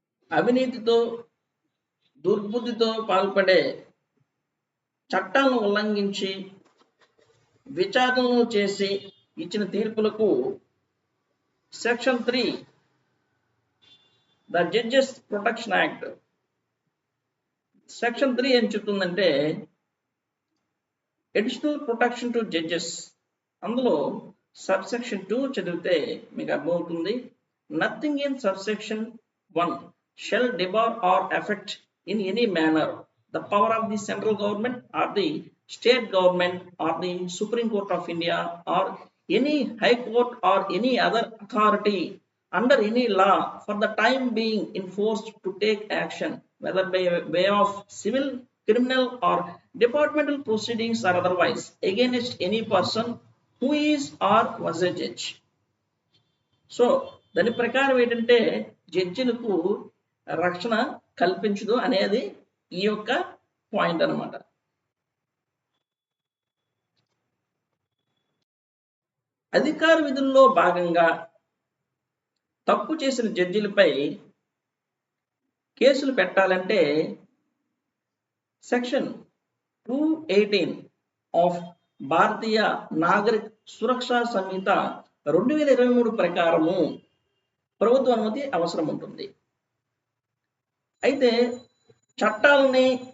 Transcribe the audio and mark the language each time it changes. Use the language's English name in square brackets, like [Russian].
[Telugu] అవినీతితో దుర్బుద్ధితో పాల్పడే చట్టాలను ఉల్లంఘించి విచారణలు చేసి ఇచ్చిన తీర్పులకు [English] section 3 the judges protection act [Telugu] section 3 ఏం చెప్తుందంటే [English] Additional protection to judges. [Telugu] అందులో సబ్సెక్షన్ 2 చదివితే మీకు అర్థమవుతుంది. [English] Nothing in subsection 1 shall debar or affect in any manner the power of the central government or the state government or the Supreme Court of India or any high court or any other authority under any law for the time being enforced to take action whether by way of civil, criminal or departmental proceedings or otherwise against any person who is or was a judge. [Telugu] So దాని ప్రకారం ఏంటంటే జడ్జిలకు రక్షణ కల్పించదు అనేది ఈ యొక్క point అన్నమాట. అధికార విధుల్లో భాగంగా తప్పు చేసిన జడ్జిలపై కేసులు పెట్టాలంటే సెక్షన్ 218 ఆఫ్ భారతీయ నాగరిక సురక్షా సంహిత 2023 ప్రకారము ప్రభుత్వ అనుమతి అవసరం ఉంటుంది. అయితే చట్టాలని